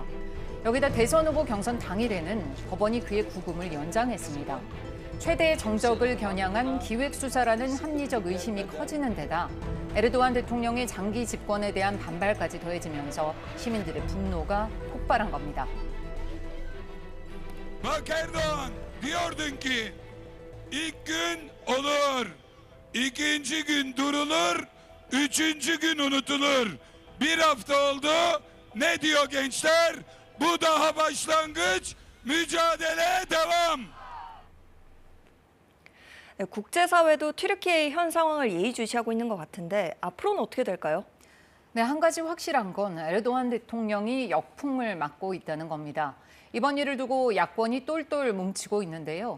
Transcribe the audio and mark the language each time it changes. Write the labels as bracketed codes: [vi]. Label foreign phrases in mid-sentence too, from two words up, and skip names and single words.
[ko] 여기다 대선 후보 경선 당일에는 법원이 그의 구금을 연장했습니다. 최대의 정적을 겨냥한 기획수사라는 합리적 의심이 커지는 데다 에르도안 대통령의 장기 집권에 대한 반발까지 더해지면서 시민들의 분노가 폭발한 겁니다. [tr] Bak Erdoğan diyordun ki ilk gün olur, ikinci gün durulur, üçüncü gün unutulur. Bir hafta oldu. Ne diyor gençler? Bu daha başlangıç, mücadele devam. [ko] 네, 국제사회도 튀르키예의 현 상황을 예의주시하고 있는 것 같은데 앞으로는 어떻게 될까요? 네, 한 가지 확실한 건 에르도안 대통령이 역풍을 맞고 있다는 겁니다. 이번 일을 두고 야권이 똘똘 뭉치고 있는데요.